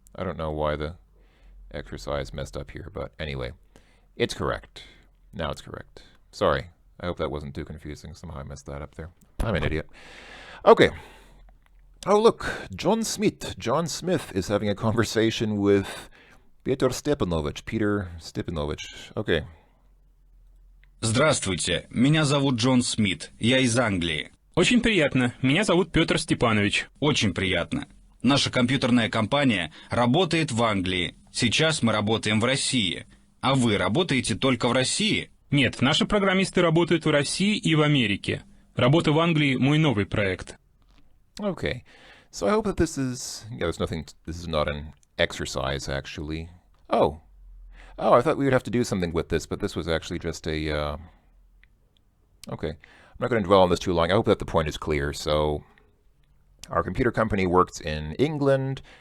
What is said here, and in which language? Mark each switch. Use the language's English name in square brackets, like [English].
[English] I don't know why the exercise messed up here, but anyway, it's correct. Now it's correct. Sorry. I hope that wasn't too confusing. Somehow I messed that up there. I'm an idiot. Okay. Oh, look. John Smith. John Smith is having a conversation with Peter Stepanovich. Peter Stepanovich. Okay. [Russian] Здравствуйте, меня зовут Джон Смит, я из Англии. Очень приятно. Меня зовут Петр Степанович. Очень приятно. Наша компьютерная компания работает в Англии. Сейчас мы работаем в России. А вы работаете только в России? Нет, наши программисты работают в России и в Америке. Работа в Англии – мой новый проект. [English] Okay. So I hope that this is... Yeah, there's nothing... This is not an exercise, actually. Oh. Oh, I thought we would have to do something with this, but this was actually just a... Okay. I'm not going to dwell on this too long. I hope that the point is clear. So, our computer company works in England.